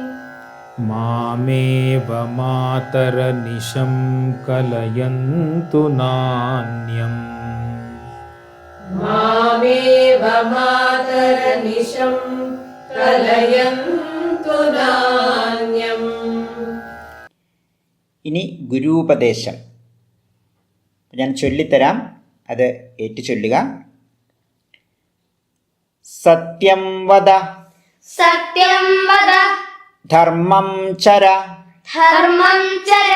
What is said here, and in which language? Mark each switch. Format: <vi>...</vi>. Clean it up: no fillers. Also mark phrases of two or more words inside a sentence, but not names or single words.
<sa>मामेव मातरनिशं कलयन्तु नान्यम् मामेव मातरनिशं कलयन्तु नान्यम्</sa> <ml>ഇനി ഗുരൂപദേശം. ഞാൻ ചൊല്ലിത്തരാം, അത് ഏറ്റുചൊല്ലുക.</ml> <sa>सत्यं वद सत्यं वद धर्मं चर धर्मं चर</sa>